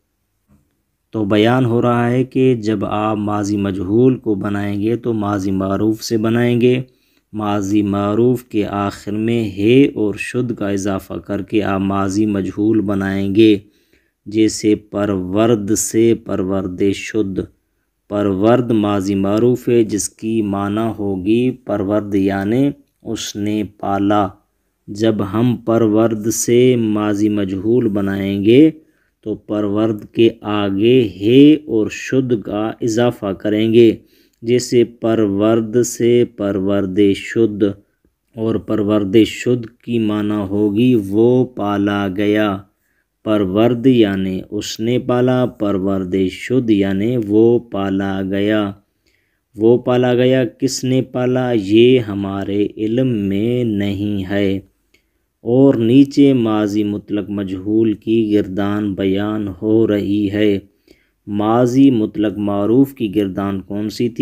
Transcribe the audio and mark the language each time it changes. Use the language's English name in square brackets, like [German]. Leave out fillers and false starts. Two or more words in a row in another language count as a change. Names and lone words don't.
[Urdu] تو بیان ہو رہا ہے کہ جب آپ ماضی مجہول کو بنائیں گے تو ماضی معروف سے بنائیں گے، ماضی معروف کے آخر میں ہے اور شد کا اضافہ کر کے آپ ماضی مجہول بنائیں گے، جیسے پرورد سے [Persian] پرورد شد۔ [Urdu] پرورد ماضی معروف ہے جس کی معنی ہوگی پرورد یعنی اس نے پالا۔ جب ہم پرورد سے ماضی مجہول بنائیں گے تو پرورد کے آگے ہے اور شد کا اضافہ کریں گے، جیسے پرورد سے [Persian] پرورد شد، [Urdu] اور [Persian] پرورد شد [Urdu] کی معنی ہوگی وہ پالا گیا۔ پرورد یعنی اس نے پالا، [Persian] پرورد شد [Urdu] یعنی وہ پالا گیا۔ وہ پالا گیا کس نے پالا یہ ہمارے علم میں نہیں ہے۔ اور نیچے ماضی مطلق مجہول کی گردان بیان ہو رہی ہے۔ ماضی مطلق معروف کی گردان کون سی تھی؟